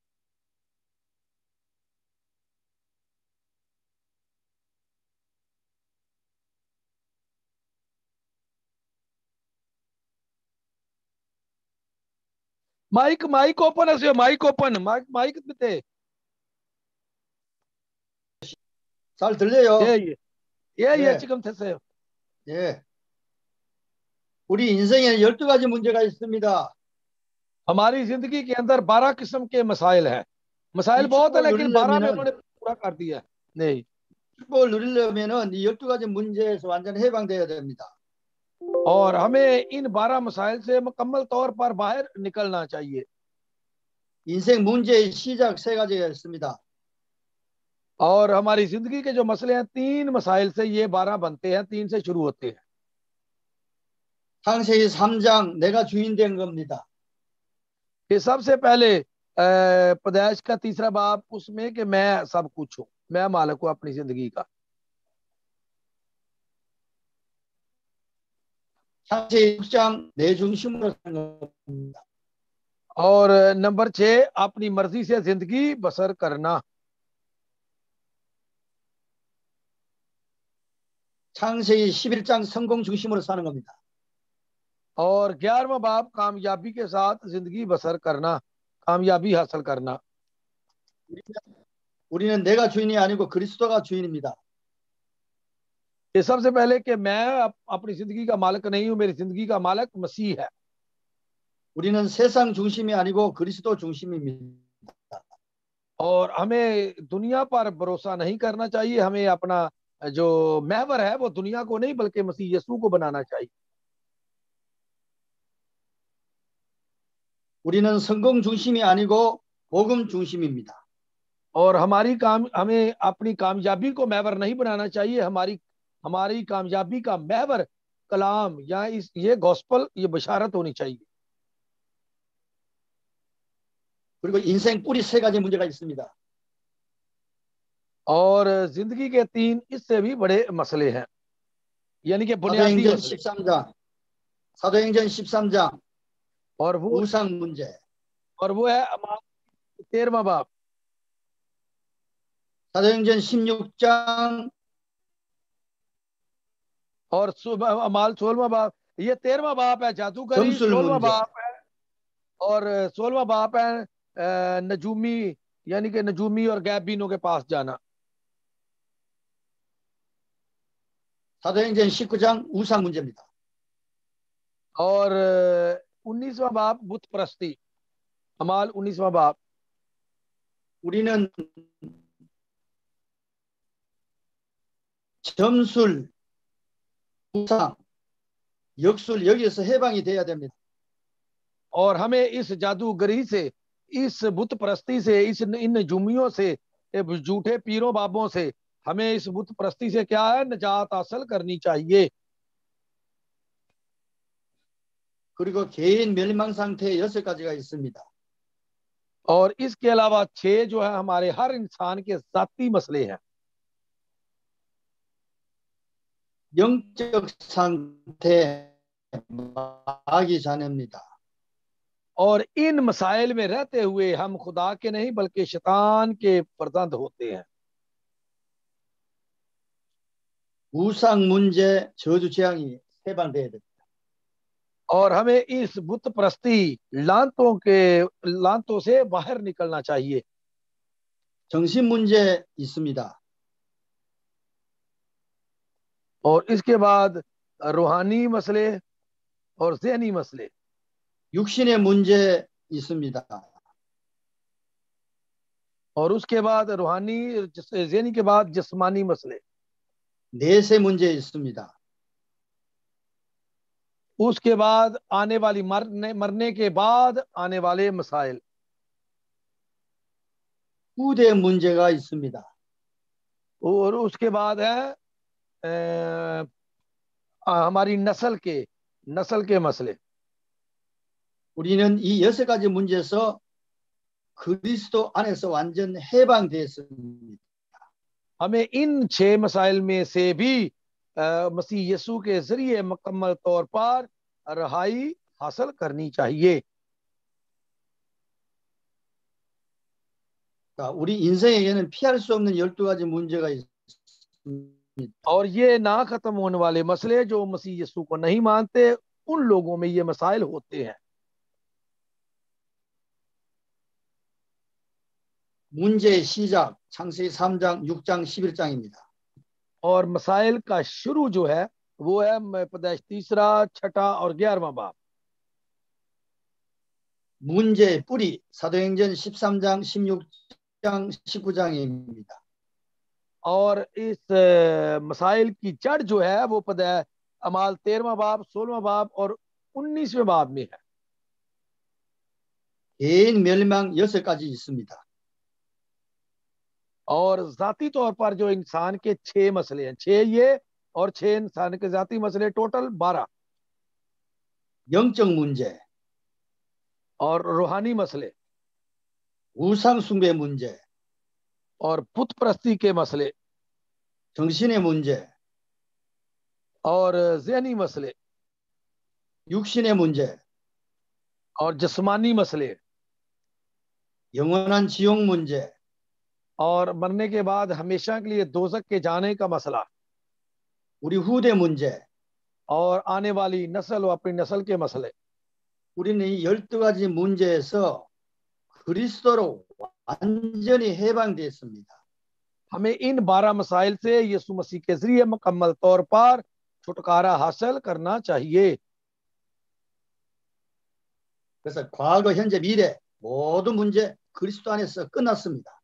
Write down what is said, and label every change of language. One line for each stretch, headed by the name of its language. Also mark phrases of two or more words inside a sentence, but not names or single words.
Korean: 마이크 오픈 하세요. 마이크 오픈. 마이크 밑에. 잘 들려요? 예, 지금 됐어요. 예. 우리 인생에 12가지 문제가 있습니다.
Urdu: ہماری زندگی کے اندر 12 قسم کے مسائل ہیں. مسائل بہت ہے لیکن 12 میں انہوں نے پورا کر دیا. نہیں,
Korean: 축복을 누리려면은 이 12가지 문제에서 완전 해방되어야 됩니다.
Urdu: اور ہمیں ان 12 مسائل سے مکمل طور پر باہر نکلنا چاہیے.
Korean: 인생 문제의 시작 3가지가 있습니다.
Urdu: اور ہماری زندگی کے جو مسلے ہیں 3 مسائل سے یہ 12 بنتے ہیں، 3 سے شروع ہوتے ہیں.
Korean: 창세기 3장 내가 주인 된 겁니다.
Urdu: یہ سب سے پہلے پیدائش کا 3را باب اس میں کہ میں سب کچھ ہوں، میں مالک ہوں اپنی زندگی کا.
Korean: 창세기 6장 내 중심으로 사는 겁니다.
Urdu: اور نمبر 6 اپنی مرضی سے زندگی بسر کرنا.
Korean: 창세기 11장 성공 중심으로 사는 겁니다.
Urdu: اور 11واں باب کامیابی کے ساتھ زندگی بسر کرنا، کامیابی حاصل کرنا.
Korean: 우리는 내가 주인이 아니고 그리스도가 주인입니다.
Urdu: یہ سب سے پہلے کہ میں اپنی زندگی کا مالک نہیں ہوں، میری زندگی کا مالک مسیح ہے.
Korean: 우리는 세상 중심이 아니고 그리스도 중심입니다.
Urdu: اور ہمیں دنیا پر بھروسا نہیں کرنا چاہیے، ہمیں اپنا جو محور ہے وہ دنیا کو نہیں بلکہ مسیح یسوع کو بنانا چاہیے.
Korean: 우리는 성공 중심이 아니고 복음 중심입니다.
Urdu: اور ہمیں اپنی کامیابی کو محور نہیں بنانا چاہیے، ہماری کامیابی کا محور کلام یا یہ گاسپل، یہ بشارت ہونی چاہیے.
Korean: 그리고 인생 뿌리 3가지 문제가 있습니다.
Urdu: اور زندگی کے 3 اس سے بھی بڑے مسلے ہیں، یعنی کہ بنیادی مسلے.
Korean: 13장 사도행전 13장
Urdu: اور وہ
Korean: 우상 문제.
Urdu: ہے 13واں باب.
Korean: 사도행전 16장
Urdu: اور اعمال 16واں باب. یہ 13واں باب ہے جادوگری,
Korean: 점술
Urdu: 16واں
Korean: 문제.
Urdu: باب ہے، اور 16واں باب ہے نجومی، یعنی کہ نجومی اور غیبینوں کے پاس جانا.
Korean: 사도행전 19장 우상 문제입니다.
Urdu: اور 19واں باب بت پرستی، اعمال 19واں باب.
Korean: 우리는 점술, 우상, 역술 여기에서 해방이 돼야 됩니다.
Urdu: اور ہمیں اس جادوگری سے، اس بت پرستی سے، ان نجومیوں سے، جھوٹے پیروں باباؤں سے، ہمیں اس بت پرستی سے کیا ہے، نجات حاصل کرنی چاہیے.
Korean: 그리고 개인 멸망 상태에 6가지가 있습니다.
Urdu: اور اس کے علاوہ 6 جو ہے ہمارے ہر انسان کے ذاتی مسلے ہیں.
Korean: 영적 상태 마귀 자녀입니다.
Urdu: اور ان مسائل میں رہتے ہوئے ہم خدا کے نہیں بلکہ شیطان کے فرزند ہوتے ہیں.
Korean: 우상 문제, 저주 재앙이 해방돼야 됩니다.
Urdu: اور ہمیں اس بت پرستی لعنتوں سے باہر نکلنا چاہیے.
Korean: 정신 문제 있습니다.
Urdu: اور اس کے بعد روحانی مسلے اور ذہنی مسلے.
Korean: 육신의 문제 있습니다.
Urdu: اور اس کے بعد روحانی ذہنی کے بعد جسمانی مسلے.
Korean: 내세 문제 있습니다.
Urdu: اس کے بعد آنے والی مرنے کے بعد آنے والے مسائل.
Korean: 후대 문제가 있습니다.
Urdu: اور اس کے بعد ہے ہماری نسل کے مسلے.
Korean: 우리는 이 6가지 문제에서 그리스도 안에서 완전 해방되었습니다.
Urdu: ہمیں ان 6 مسائل میں سے بھی مسیح یسوع کے ذریعے مکمل طور پر رہائی حاصل کرنی چاہیے.
Korean: 우리 인생에게는 피할 수 없는 12가지 문제가 있습니다.
Urdu: اور یہ نہ ختم ہونے والے مسلے جو مسیح یسوع کو نہیں مانتے، ان لوگوں میں یہ مسائل ہوتے ہیں.
Korean: 문제의 시작 창세기 3장, 6장, 11장입니다.
Urdu: اور مسائل کا شروع جو ہے وہ ہے پیدائش 3، 6 اور 11واں باب.
Korean: 문제의 뿌리 사도행전 13장, 16장, 19장입니다.
Urdu: اور اس مسائل کی جڑ جو ہے وہ اعمال 13واں باب، 16واں باب اور 19ویں باب میں ہے.
Korean: 개인 멸망 6가지 있습니다.
Urdu: اور ذاتی طور پر جو انسان کے 6 مسلے ہیں، 6 یہ اور 6 انسان کے ذاتی مسلے، ٹوٹل 12.
Korean: 영적 문제,
Urdu: اور روحانی مسلے,
Korean: 우상 숭배 문제,
Urdu: اور پت پرستی کے مسلے,
Korean: 정신의 문제,
Urdu: اور ذہنی مسلے,
Korean: 육신의 문제,
Urdu: اور جسمانی مسلے,
Korean: 영원한 지옥 문제,
Urdu: اور مرنے کے بعد ہمیشہ کے لیے دوزخ کے جانے کا مسلہ,
Korean: 우리 후대 문제,
Urdu: اور آنے والی نسل اور اپنی نسل کے مسلے.
Korean: 우리는 이 12가지 문제에서 그리스도로 완전히 해방되었습니다.
Urdu: ہمیں ان 12 مسائل سے یسوع مسیح کے ذریعے مکمل طور پر چھٹکارا حاصل کرنا چاہیے.
Korean: 그래서 과거, 현재, 미래 모든 문제 그리스도 안에서 끝났습니다.